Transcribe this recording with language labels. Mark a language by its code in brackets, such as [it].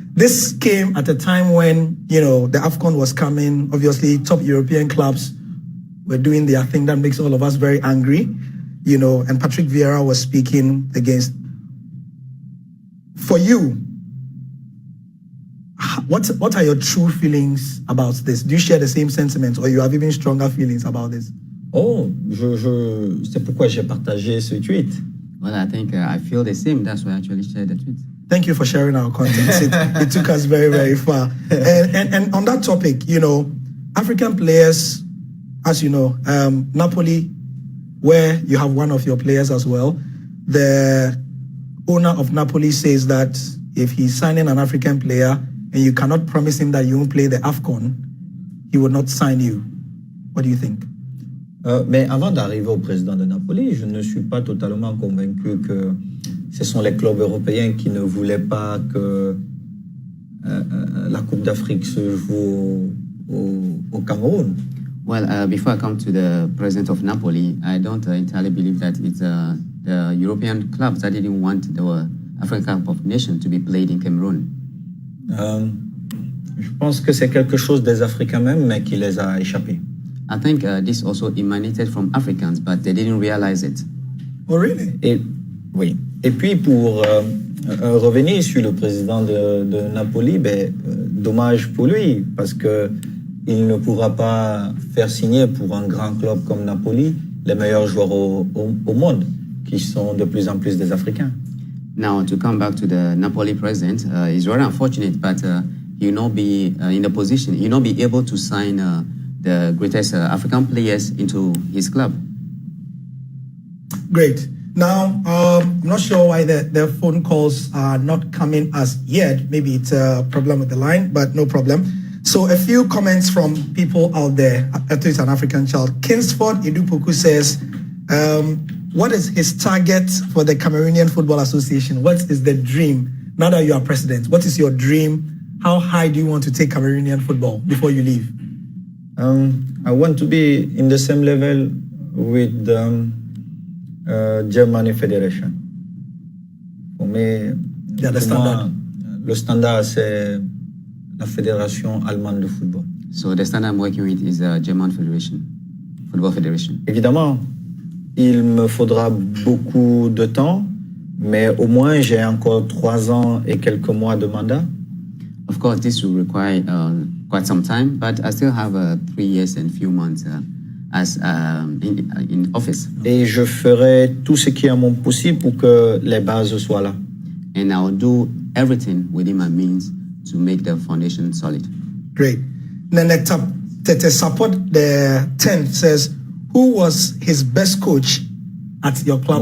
[en] This came at a time when, you know, the AFCON was coming. Obviously, top European clubs were doing their thing that makes all of us very angry. and Patrick Vieira was speaking against. For you, what are your true feelings about this? Do you share the same sentiments, or you have even stronger feelings about this? [fr] Oh, c'est pourquoi j'ai partagé ce tweet. [en] Well, I think I feel the same. That's why I actually shared the tweet. Thank you for sharing our content. It took us very, very far. And on that topic, African players, as you know, Napoli, where you have one of your players as well, the owner of Napoli says that if he's signing an African player and you cannot promise him that you won't play the AFCON, he will not sign you. What do you think? [fr] Mais avant d'arriver au président de Napoli, je ne suis pas totalement convaincu que ce sont les clubs européens qui ne voulaient pas que la Coupe d'Afrique se joue au Cameroun. [en] Well, before I come to the president of Napoli, I don't entirely believe that it's the European clubs that didn't want the African Cup of Nations to be played in Cameroon. [fr] Je pense que c'est quelque chose des Africains même, mais qui les a échappés. [en] I think this also emanated from Africans, but they didn't realize it. Oh, really? [fr] Oui. Et puis, pour revenir sur le président de Napoli, dommage pour lui, parce que il ne pourra pas faire signer pour un grand club comme Napoli les meilleurs joueurs au monde, qui sont de plus en plus des Africains. [en] Now, to come back to the Napoli president, it's very unfortunate, but he'll not be in the position, he'll not be able to sign the greatest African players into his club. Great. Now, I'm not sure why the phone calls are not coming as yet. Maybe it's a problem with the line, but no problem. So a few comments from people out there. Eto'o is an African child. Kingsford Idupoku says, what is his target for the Cameroonian Football Association? What is the dream? Now that you are president, what is your dream? How high do you want to take Cameroonian football before you leave? I want to be in the same level with the German Federation. [fr] Pour me, le standard, c'est la Fédération allemande de football. [en] So the standard I'm working with is the German Federation, Football Federation. [fr] Évidemment, il me faudra beaucoup de temps, mais au moins j'ai encore 3 ans et quelques mois de mandat. [en] Of course, this will require quite some time, but I still have 3 years and few months as in office. [fr] Et je ferai tout ce qui est à mon possible pour que les bases soient là. [en] And I'll do everything within my means to make the foundation solid. Great. Nene Tete Support the 10th says, who was his best coach at your club